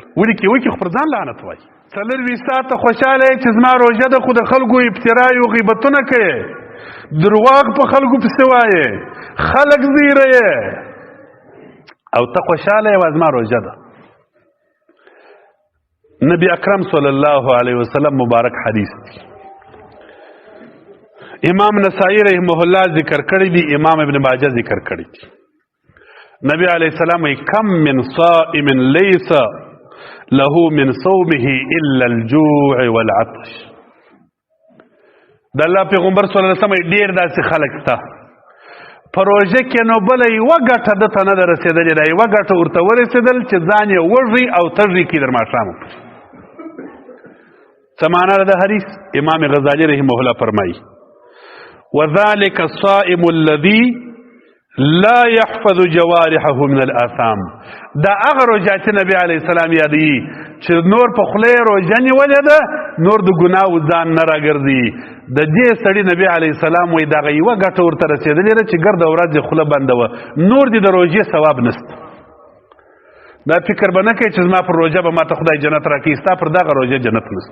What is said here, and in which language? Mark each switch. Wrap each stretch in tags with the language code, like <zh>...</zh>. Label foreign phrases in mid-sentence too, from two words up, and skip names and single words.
<ps>ولیکې وکړي خو پر ځان لعنت وایي. 4 ساعته خوشحاله یې چې زما روژه ده، خو د خلکو ابترایي او غیبتونه کوې، درواغ په خلکو پسې وایې، خلک زیروې او ته خوشحاله یې زما روژه ده. نبی اکرم</ps> <ar>صلی الله علیه وسلم</ar> <ps>مبارک حدیث دی. امام نسائی</ps> <ar>رحمه الله</ar> <ps>ذکر کړی دی، امام ابن ماجه ذکر کړی دی.</ps> <ar>نبی علیہ السلام وی کم من صائم لیس له من صومه الا الجوع والعطش.</ar> <ps>د الله پیغمبر</ps> <ar>صلی الله علیه وسلم</ar> <ps>ډیر داسې خلک شته په روژه کې نو بله یوه ګټه دته نه ده رسېدلې، ده یوه ګټه ورته ورسېدل چې ځان یې وږي او تږي کړي در ماښام. څه معنا ده د حدیث؟ امام غزالی</ps> <ar>رحمه الله</ar> <ps>فرمایي</ps> <ar>وذلك الصائم الذي لا يحفظ جوارحه من الآثام.</ar> <ps>دا هغه روژه چې نبی</ps> <ar>علیه السلام</ar> <ps>یادوي چې نور په خوله یې روژه نیولې ده، نور د ګناو ځان نه راګرځي. د دې سړي نبی</ps> <ar>علیه السلام</ar> <ps>وایي دغه یوه ګټه ورته رسېدلې ده چې ګرده ورځ یې خوله بنده وه، نور دې د روژې ثواب نشته. دا فکر به نه کوي چې زما پر روژه به ماته خدای جنت راکوي، ستا پر دغه روژه جنت نشته.</ps>